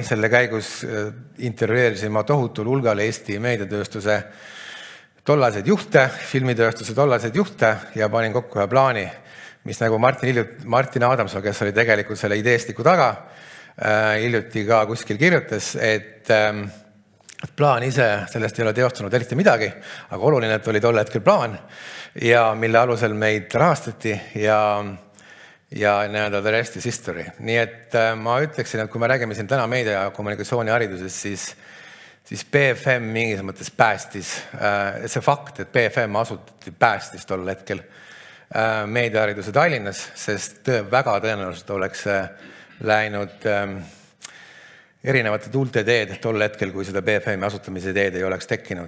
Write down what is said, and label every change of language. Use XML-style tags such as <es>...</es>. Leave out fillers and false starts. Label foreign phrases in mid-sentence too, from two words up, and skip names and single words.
<et>Selle käigus intervjueerisin ma tohutul hulgal Eesti meediatööstuse tollaseid juhte, filmitööstuse tollaseid juhte ja panin kokku ühe plaani, mis nagu Martin Adamsoo, kes oli tegelikult selle ideestiku taga, hiljuti ka kuskil kirjutas, et plaan ise sellest ei ole teostanud eriti midagi, aga oluline, et oli tol hetkel plaan ja mille alusel meid rahastati ja</et> <en>the rest is history.</en> <et>Nii et ma ütleksin, et kui me räägime siin täna meedia ja kommunikatsiooni haridusest, siis BFM mingis mõttes päästis, see fakt, et BFM asutati päästis tol hetkel meediahariduse Tallinnas, sest väga tõenäoliselt oleks läinud erinevate tuulte teed tol hetkel, kui seda BFM asutamise teed ei oleks tekkinud.</et>